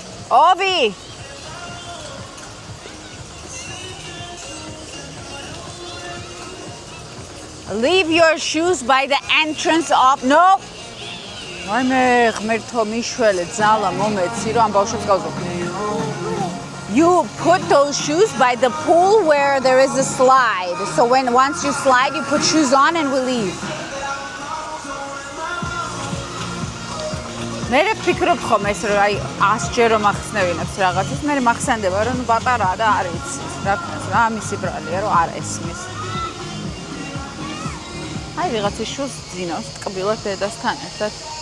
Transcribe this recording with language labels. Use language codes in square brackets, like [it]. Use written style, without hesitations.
[en] Ovi! Leave your shoes by the entrance of... No! [ka] Ay me ღმერთო მიშველე ძალა მომეცი რომ ამ ბავშვებს გავზოქნი. [en] You put those shoes by the pool where there is a slide. So once you slide, you put shoes on and we leave. [ka] მე ვფიქრობ ხომ ეს რომ აი 100 ჯერ რომ ახსნევინებს რაღაცას, მე მახსენდება რომ პატარაა და არ იცის. რა ქნას რა მისი ბრალია რომ არ ესმის. აი ვიღაცის შულს ძინავს ტკბილად დედასთან ერთად.